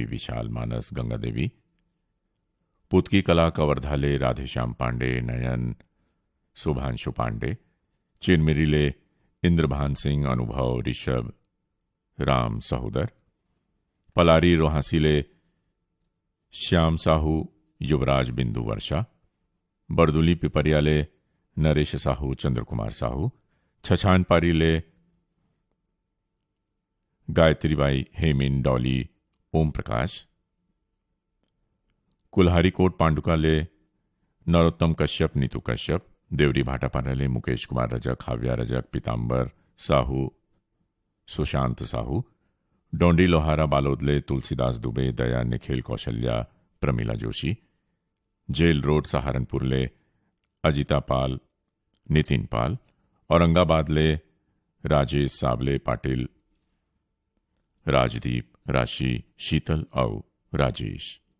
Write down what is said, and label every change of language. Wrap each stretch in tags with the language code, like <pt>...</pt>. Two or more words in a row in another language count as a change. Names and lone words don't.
<hne>विशाल मानस, गंगा देवी, पुतकी कला कवर्धाले राधेश्याम पांडे, नयन, शुभांशु पांडे, चिरमिरीले इंद्रभान सिंह, अनुभव, ऋषभ, राम सहोदर, पलारी रोहासीले श्याम साहू, युवराज, बिंदु, वर्षा, बरदुली पिपरियाले नरेश साहू, चंद्र कुमार साहू, छछान पारीले गायत्रीबाई, हेमिन, डॉली, ओम प्रकाश, कुल्हारी कोट पांडुकाले नरोत्तम कश्यप, नीतू कश्यप, देवरी भाटापाराले मुकेश कुमार रजक, हाव्या रजक, पीतांबर साहू, सुशांत साहू, डोंडी लोहारा बालोदले तुलसीदास दुबे, दया, निखिल, कौशल्या, प्रमिला जोशी, जेल रोड सहारनपुरले अजिता पाल, नितिन पाल, औरंगाबादले राजेश साबले पाटिल, राजदीप, राशि, शीतल और राजेश।</hne>